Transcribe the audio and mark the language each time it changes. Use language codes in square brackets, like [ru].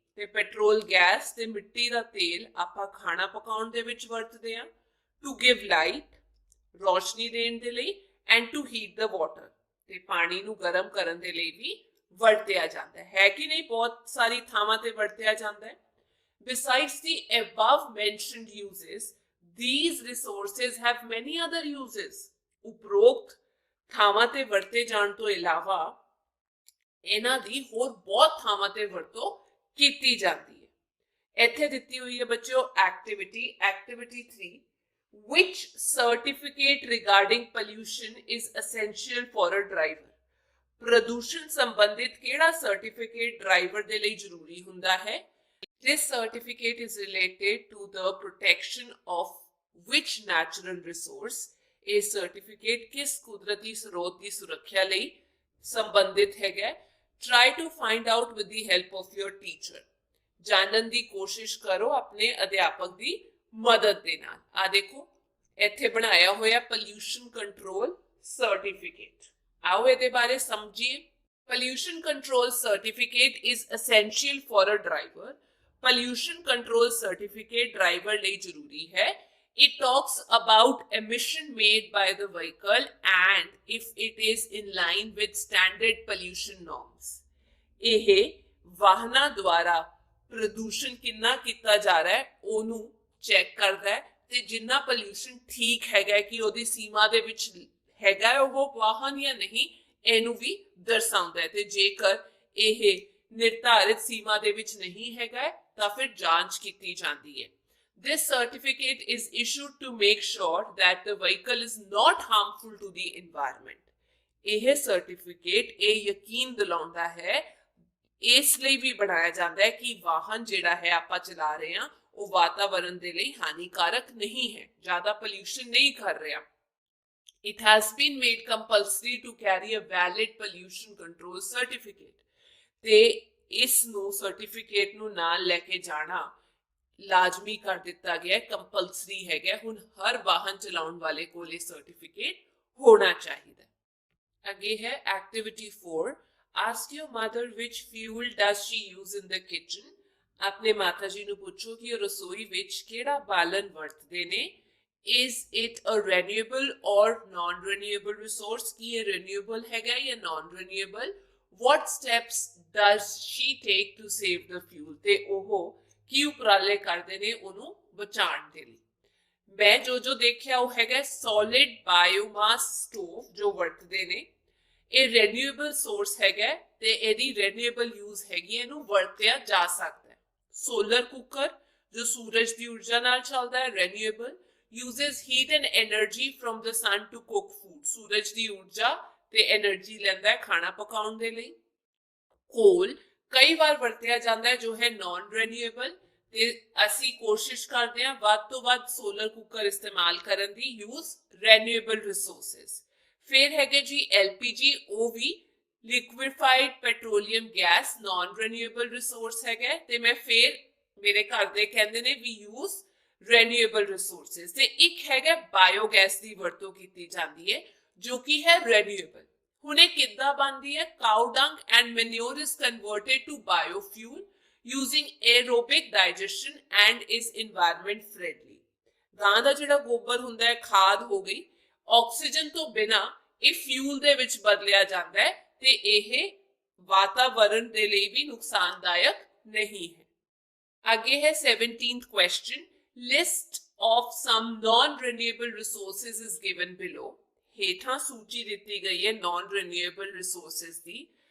[pa] ਤੇ petrol gas ਤੇ ਮਿੱਟੀ ਦਾ ਤੇਲ ਆਪਾਂ ਖਾਣਾ ਪਕਾਉਣ ਦੇ ਵਿੱਚ ਵਰਤਦੇ ਹਾਂ। [en] to give light, [pa] ਰੋਸ਼ਨੀ ਦੇਣ ਦੇ ਲਈ, [en] and to heat the water, [pa] ਤੇ ਪਾਣੀ ਨੂੰ ਗਰਮ ਕਰਨ ਦੇ ਲਈ ਵੀ ਵਰਤਿਆ ਜਾਂਦਾ ਹੈ ਕਿ ਨਹੀਂ, ਬਹੁਤ ਸਾਰੀ ਥਾਵਾਂ ਤੇ ਵਰਤਿਆ ਜਾਂਦਾ ਹੈ। [en] Besides the above mentioned uses, these resources have many other uses। [pa] ਉਪਰੋਕਤ ਥਾਵਾਂ ਤੇ ਵਰਤੇ ਜਾਣ ਤੋਂ ਇਲਾਵਾ ਇਹਨਾਂ ਦੀ ਹੋਰ ਬਹੁਤ ਥਾਵਾਂ ਤੇ ਵਰਤੋਂ ਕੀਤੀ ਜਾਂਦੀ ਹੈ। ਇੱਥੇ ਦਿੱਤੀ ਹੋਈ ਹੈ ਬੱਚਿਓ activity 3, [en] which certificate regarding pollution is essential for a driver। [pa] ਪ੍ਰਦੂਸ਼ਣ ਸੰਬੰਧਿਤ ਕਿਹੜਾ ਸਰਟੀਫਿਕੇਟ ਡਰਾਈਵਰ ਦੇ ਲਈ ਜ਼ਰੂਰੀ ਹੁੰਦਾ ਹੈ? [en] This certificate is related to the protection of which natural resource। [pa] ਇਹ ਸਰਟੀਫਿਕੇਟ ਕਿਸ ਕੁਦਰਤੀ ਸਰੋਤ ਦੀ ਸੁਰੱਖਿਆ ਲਈ ਸੰਬੰਧਿਤ ਹੈਗਾ। [en] Try to find out with the help of your teacher। [pa] ਜਾਣਨ ਦੀ ਕੋਸ਼ਿਸ਼ ਕਰੋ ਆਪਣੇ ਅਧਿਆਪਕ ਦੀ ਮਦਦ ਦੇ ਨਾਲ। ਆ ਦੇਖੋ ਇੱਥੇ ਬਣਾਇਆ ਹੋਇਆ ਪੋਲਿਊਸ਼ਨ ਕੰਟਰੋਲ ਸਰਟੀਫਿਕੇਟ। आओ ਇਹਦੇ ਬਾਰੇ ਸਮਝੀਏ। [en] Pollution control certificate is essential for a driver. Pollution control certificate [pa] driver ਲਈ ਜ਼ਰੂਰੀ ਹੈ। [en] It talks about emission made by the vehicle and if it is in line with standard pollution norms. [pa] ਇਹ ਵਾਹਨਾਂ ਦੁਆਰਾ ਪ੍ਰਦੂਸ਼ਣ ਕਿੰਨਾ ਕੀਤਾ ਜਾ ਰਿਹਾ ਹੈ ਉਹਨੂੰ ਚੈੱਕ ਕਰਦਾ ਹੈ ਤੇ ਜਿੰਨਾ ਪੋਲਿਊਸ਼ਨ ਠੀਕ ਹੈਗਾ ਕਿ ਉਹਦੀ ਸੀਮਾ ਦੇ ਵਿੱਚ ਹੈਗਾ ਉਹ ਵਾਹਨ ਜਾਂ ਨਹੀਂ ਇਹਨੂੰ ਵੀ ਦਰਸਾਉਂਦਾ ਹੈ ਤੇ ਜੇਕਰ ਇਹ ਨਿਰਧਾਰਿਤ ਸੀਮਾ ਦੇ ਵਿੱਚ ਨਹੀਂ ਹੈਗਾ ਤਾਂ ਫਿਰ ਜਾਂਚ ਕੀਤੀ ਜਾਂਦੀ ਹੈ। [en] This certificate is issued to make sure that the vehicle is not harmful to the environment. [pa] ਇਹ ਸਰਟੀਫਿਕੇਟ ਇਹ ਯਕੀਨ ਦਿਲਾਉਂਦਾ ਹੈ, ਇਸ ਲਈ ਵੀ ਬਣਾਇਆ ਜਾਂਦਾ ਹੈ ਕਿ ਵਾਹਨ ਜਿਹੜਾ ਹੈ ਆਪਾਂ ਚਲਾ ਰਹੇ ਹਾਂ ਉਹ ਵਾਤਾਵਰਣ ਦੇ ਲਈ ਹਾਨੀਕਾਰਕ ਨਹੀਂ ਹੈ, ਜ਼ਿਆਦਾ ਪੋਲਿਊਸ਼ਨ ਨਹੀਂ ਕਰ ਰਿਹਾ। [en] It has been made compulsory to carry a valid pollution control certificate. [pa] ਤੇ ਇਸ ਨੂੰ ਸਰਟੀਫਿਕੇਟ ਨੂੰ ਨਾਲ ਲੈ ਕੇ ਜਾਣਾ ਲਾਜ਼ਮੀ ਕਰ ਦਿੱਤਾ ਗਿਆ, ਕੰਪਲਸਰੀ ਹੈਗਾ। ਹੁਣ ਹਰ ਵਾਹਨ ਚਲਾਉਣ ਵਾਲੇ ਕੋਲ ਇਹ ਸਰਟੀਫਿਕੇਟ ਹੋਣਾ ਚਾਹੀਦਾ। ਅੱਗੇ ਹੈ activity 4। [en] Ask your mother which fuel does she use in the kitchen. [pa] ਆਪਣੇ ਮਾਤਾ ਜੀ ਨੂੰ ਪੁੱਛੋ ਕਿ ਉਹ ਰਸੋਈ ਵਿੱਚ ਕਿਹੜਾ ਬਾਲਣ ਵਰਤਦੇ ਨੇ। [en] Is it a renewable or non-renewable resource? [pa] ਕੀ ਇਹ renewable ਹੈਗਾ ਜਾਂ non-renewable? [en] What steps does she take to save the fuel? [pa] ਤੇ ਉਹ ਕੀ ਉਪਰਾਲੇ ਕਰਦੇ ਨੇ ਉਹਨੂੰ ਬਚਾਉਣ ਦੇ ਲਈ। ਮੈਂ ਜੋ ਦੇਖਿਆ ਉਹ ਹੈਗਾ solid biomass stove ਜੋ ਵਰਤਦੇ ਨੇ। ਇਹ renewable source ਹੈਗਾ ਤੇ ਇਹਦੀ renewable use ਹੈਗੀ, ਇਹਨੂੰ ਵਰਤਿਆ ਜਾ ਸਕਦਾ ਹੈ। [en] Solar cooker [pa] ਜੋ ਸੂਰਜ ਦੀ ਊਰਜਾ ਨਾਲ ਚੱਲਦਾ ਹੈ, [en] renewable, uses heat and energy from the sun to cook food. [pa] ਸੂਰਜ ਦੀ ਊਰਜਾ ਤੇ એનર્ਜੀ ਲੈਂਦਾ ਹੈ ਖਾਣਾ ਪਕਾਉਣ ਦੇ ਲਈ। ਕੋਲ ਕਈ ਵਾਰ ਵਰਤਿਆ ਜਾਂਦਾ ਹੈ ਜੋ ਹੈ ਨਾਨ ਰੀਨਿਊਏਬਲ ਤੇ ਅਸੀਂ ਕੋਸ਼ਿਸ਼ ਕਰਦੇ ਹਾਂ ਵੱਧ ਤੋਂ ਵੱਧ ਸੋਲਰ ਕੁੱਕਰ ਇਸਤੇਮਾਲ ਕਰਨ ਦੀ, [en] Use renewable resources. [pa] ਫਿਰ ਹੈਗੇ ਜੀ LPG, ਉਹ ਵੀ ਲਿਕੁਇਫਾਈਡ petroleum gas naan renewable resource ਹੈਗਾ ਤੇ ਮੈਂ ਫਿਰ ਮੇਰੇ ਘਰ ਦੇ ਕਹਿੰਦੇ ਨੇ ਵੀ [en] Use renewable resources। [pa] ਤੇ ਇੱਕ ਹੈਗਾ ਬਾਇਓਗੈਸ ਦੀ ਵਰਤੋਂ ਕੀਤੀ ਜਾਂਦੀ ਹੈ ਜੋ ਕਿ ਹੈ renewable। ਹੁਣ ਇਹ ਕਿੱਦਾਂ ਬਣਦੀ ਹੈ? [en] cow dung and manure is converted to biofuel using aerobic digestion and is environment friendly। [pa] ਗਾਂ ਦਾ ਜਿਹੜਾ ਗੋਬਰ ਹੁੰਦਾ ਹੈ ਖਾਦ ਹੋ ਗਈ, ਆਕਸੀਜਨ ਤੋਂ ਬਿਨਾ ਇਹ ਫਿਊਲ ਦੇ ਵਿੱਚ ਬਦਲਿਆ ਜਾਂਦਾ ਹੈ ਤੇ ਇਹ ਵਾਤਾਵਰਣ ਦੇ ਲਈ ਵੀ ਨੁਕਸਾਨਦਾਇਕ ਨਹੀਂ ਹੈ। ਅੱਗੇ ਹੈ 17th question। [en] List of some non-renewable resources is given below. [pa] ਹੇਠਾਂ ਸੂਚੀ ਦਿੱਤੀ ਗਈ ਹੈ non-renewable resources ਦੀ।